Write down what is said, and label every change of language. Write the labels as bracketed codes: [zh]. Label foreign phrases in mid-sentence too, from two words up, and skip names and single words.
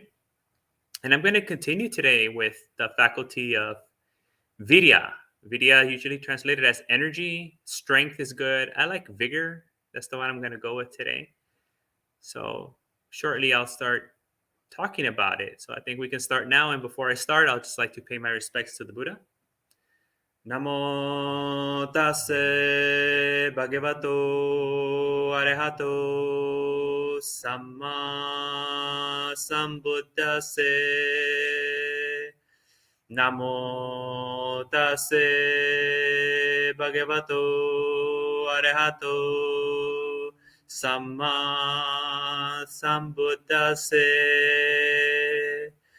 [en] And I'm going to continue today with the faculty of Viriya. Viriya, usually translated as energy. Strength is good. I like vigor. That's the one I'm going to go with today. So shortly, I'll start talking about it. So I think we can start now. And before I start, I'll just like to pay my respects to the Buddha. [pi] Namo tase bhagavato arahato samma sambuddhase. Namo tase bhagavato arahato samma sambuddhase.